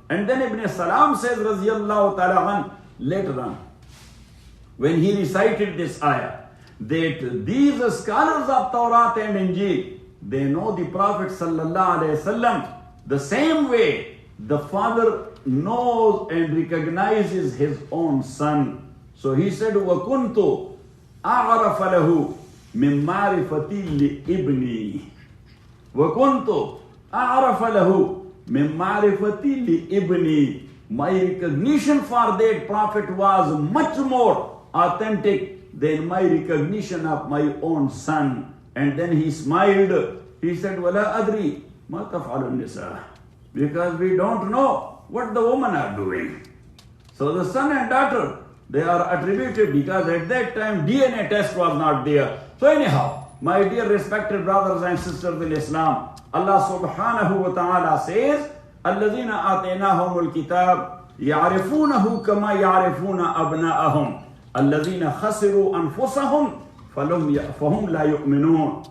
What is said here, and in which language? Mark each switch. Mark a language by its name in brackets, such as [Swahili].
[English] And then Ibn Salam says, radiyallahu ta'ala an, later on, when he recited this ayah, that these scholars of Tawrat and Injil, they know the Prophet sallallahu alayhi wasallam the same way the father knows and recognizes his own son. So he said, [Arabic] وَكُنْتُ أَعْرَفَ لَهُ مِنْ مَعْرِفَةِ لِإِبْنِي. وَكُنْتُ أَعْرَفَ لَهُ مِنْ مَعْرِفَةِ لِإِبْنِي. [English] My recognition for that Prophet was much more authentic than my recognition of my own son. And then he smiled. He said, [Arabic] وَلَا أَدْرِي مَا تَفْعَلُ النِّسَاءُ. [English] Because we don't know what the women are doing. So the son and daughter, they are attributed, because at that time DNA test was not there. So anyhow, my dear respected brothers and sisters in Islam, Allah subhanahu wa ta'ala says, [Arabic] الَّذِينَ آتَيْنَاهُمُ الْكِتَابِ يَعْرِفُونَهُ كَمَا يَعْرِفُونَ أَبْنَاءَهُمْ الَّذِينَ خَسِرُوا أَنفُسَهُمْ فَهُمْ لَا يُؤْمِنُونَ.